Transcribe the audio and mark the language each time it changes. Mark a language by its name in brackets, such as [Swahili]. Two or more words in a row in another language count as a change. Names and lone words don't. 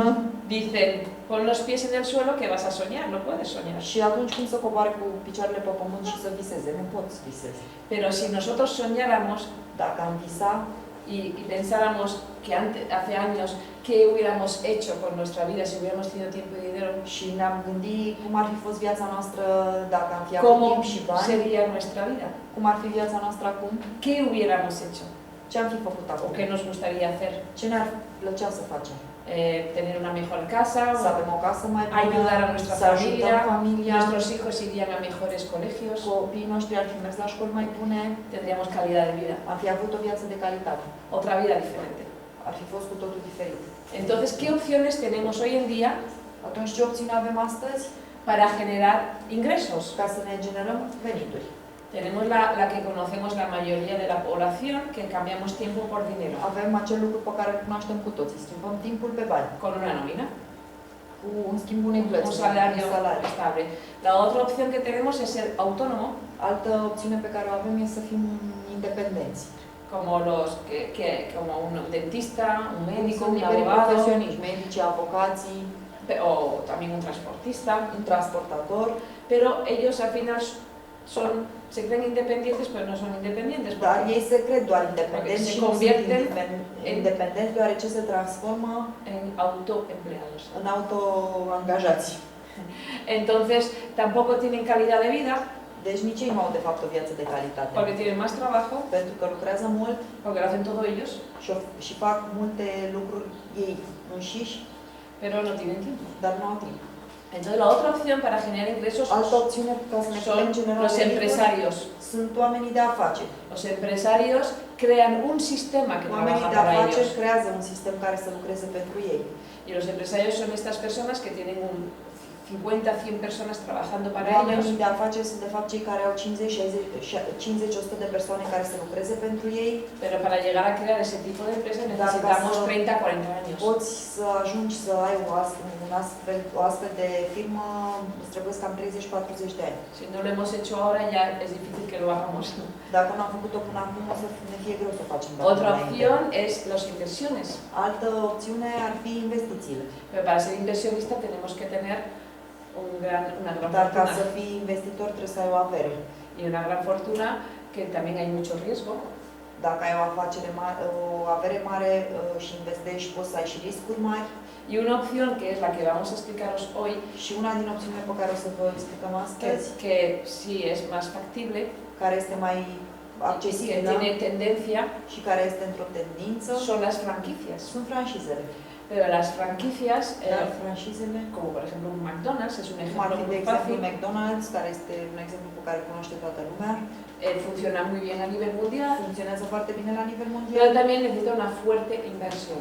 [Spanish] dicen, pon los pies en el suelo que vas a soñar, no puedes soñar. [Romanian] Și atunci cum să coboare cu picioarele pe pământ și să viseze? Nu pot să viseze. [Spanish] Pero si nosotros soñáramos [Romanian] Dacă am visa [Spanish] y pensáramos que hace años qué hubiéramos hecho con nuestra vida si hubiéramos tenido tiempo y dinero, [Romanian] și ne-am gândit cum ar fi fost viața noastră dacă am fi avut [Spanish] cómo [Romanian] timp și bani, [Spanish] sería nuestra vida, [Romanian] cum ar fi viața noastră acum, [Spanish] qué hubiéramos hecho [Romanian] ce am fi făcut [Spanish] o [Romanian] acum, [Spanish] qué nos gustaría hacer. [Romanian] ce ne-ar plăcea să facem. [Spanish] Tener una mejor casa, [Romanian] Să avem o casă mai bună, [Spanish] ayudar a nuestra [Romanian] să ajutăm [Spanish] familia, [Romanian] familia, [Spanish] nuestros hijos irían a mejores colegios, [Romanian] copiii noștri ar fi mers la școli mai bune, [Spanish] tendríamos calidad de vida, [Romanian] am fi avut o viață de calitate, [Spanish] otra vida diferente. [Romanian] ar fi fost cu totul diferit. [Spanish] Entonces, ¿qué opciones tenemos hoy en día [Romanian] Atunci ce opțiune avem astăzi? [Spanish] para generar ingresos? [Romanian] Ca să ne generăm venituri. [Spanish] Tenemos la que conocemos la mayoría de la población, que cambiamos tiempo por dinero, [Romanian] Avem acel lucru pe care îl cunoaștem cu toții, schimbăm timpul pe bani, [Spanish] con una nómina, [Romanian] cu un schimb unei plăți, [Spanish] un salario [Romanian] un salariu. [Spanish] estable. La otra opción que tenemos es ser autónomo, [Romanian] Altă opțiune pe care o avem e să fim independenți. [Spanish] como como un dentista, un médico, [Romanian] Sunt un liberii [Spanish] abogado, [Romanian] profesioniști, medici, avocații, [Spanish] o también un transportista, [Romanian] un transportator, [Spanish] pero ellos al final se creen independientes, pero no son independientes. [Romanian] dar [Spanish] Porque [Romanian] ei se cred doar independenți [Spanish] se [Romanian] și nu sunt [Spanish] convierten [Romanian] independenți deoarece se transformă [Spanish] en autoempleados. [Romanian] în autoangajați. [Spanish] Entonces, tampoco tienen calidad de vida, [Romanian] Deci nici ei nu au de fapt o viață de calitate. [Spanish] porque tienen más trabajo, [Romanian] Pentru că lucrează mult [Spanish] porque lo hacen todo ellos, [Romanian] și fac multe lucruri ei înșiși, [Spanish] pero no tienen tiempo. [Romanian] dar nu au timp. [Spanish] Entonces, la otra opción para generar ingresos [Romanian] Altă opțiune ca să ne putem [Spanish] son [Romanian] genera [Spanish] los [Romanian] venituri [Spanish] empresarios. [Romanian] sunt oamenii de afaceri. [Spanish] Los empresarios crean un sistema que [Romanian] Oamenii [Spanish] trabaja [Romanian] de [Spanish] para [Romanian] afaceri [Spanish] ellos. [Romanian] creează un sistem care să lucreze pentru ei. [Spanish] Y los empresarios son estas personas que tienen 50-100 personas trabajando para ellos, [Romanian] Oamenii de afaceri sunt de fapt cei care au 50-100 de persoane care să lucreze pentru ei. [Spanish] pero para llegar a crear ese tipo de empresas necesitamos 30-40 años. [Romanian] Poți să ajungi să ai o astfel de firmă, îți trebuie cam 30-40 de ani. [Spanish] Si no lo hemos hecho ahora, ya es difícil que lo hagamos. [Romanian] Dacă nu am făcut-o până acum, o să ne fie greu să o facem. [Spanish] Otra opción es las inversiones. [Romanian] Altă opțiune ar fi investițiile. [Spanish] Pero para ser inversionista tenemos que tener una gran [Romanian] Dar ca să [Spanish] fortuna. [Romanian] fii investitor trebuie să ai o avere. [Spanish] Y una gran fortuna que también hay mucho riesgo. [Romanian] Dacă ai o afacere mare, o avere mare și investești, poți să ai și riscuri mari. [Spanish] Y una opción que es la que vamos a explicaros hoy, [Romanian] Și una din opțiunile pe care o să vă explicăm astăzi, [Spanish] que sí es más factible, [Romanian] care este mai [Spanish] que [Romanian] accesibilă [Spanish] tiene tendencia, [Romanian] și care este într-o tendință, [Spanish] son las franquicias. [Romanian] sunt franșizele. [Spanish] Pero las franquicias, [Romanian] Dar franșizele, [Spanish] como por ejemplo un McDonald's, es un [Romanian] cum ar [Spanish] ejemplo [Romanian] fi, de [Spanish] muy [Romanian] exemplu, [Spanish] fácil, [Romanian] McDonald's, care este un exemplu pe care cunoaște toată lumea, [Spanish] funciona muy bien a nivel mundial, [Romanian] funcționează foarte bine la nivel [Spanish] pero [Romanian] mondial, [Spanish] también necesita una fuerte inversión,